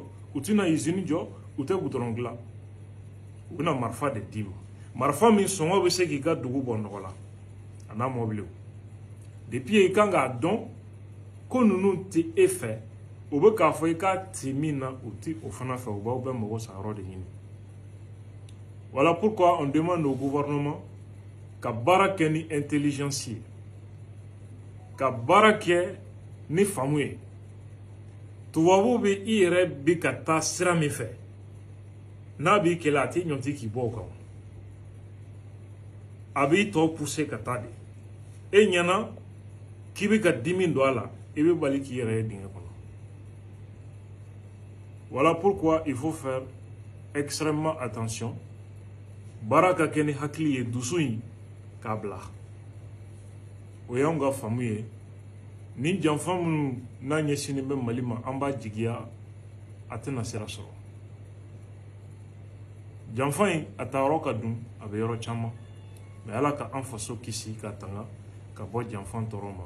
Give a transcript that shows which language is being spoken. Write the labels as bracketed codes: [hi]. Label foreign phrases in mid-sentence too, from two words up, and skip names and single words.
[bm] u tɛna usine jɔ u tɛ goudron dilan u bɛna marifa de d'i ma marifa min sɔngɔ bɛ se k'i ka dugu bɔ nɔgɔ la a n'a mɔbili depuis i kan k'a dɔn ko ninnu tɛ e fɛ u bɛ k'a fɔ i k'a ci min na u tɛ o fana fɛ u b'aw bɛ mago sa yɔrɔ de ɲini [fr] voilà pourquoi on demande au gouvernement [bm] ka baara kɛ ni intelligence ye ka baara kɛ ni faamu ye tubabuw bɛ i yɛrɛ bi ka taa sira min fɛ n'a b'i kɛlɛ a tɛ ɲɔnti k'i bɔ o kan a b'i tɔ pousser ka taa de e ɲɛna k'i bɛ ka dimi don a la i bɛ bali k'i yɛrɛ ye dingɛ kɔnɔ. [fr] Voilà pourquoi il faut faire extrêmement attention. [bm] Baara ka kɛ ni hakili ye dusu in k'a bila o y'anw ka faamu ye ni janfa minnu n'a ɲɛsinnen bɛ Mali ma an b'a jigiya a tɛna sira sɔrɔ. Janfa in a ta yɔrɔ ka dun a bɛ yɔrɔ caman mais Ala ka an faso kisi ka tanga ka bɔ janfa tɔɔrɔ ma.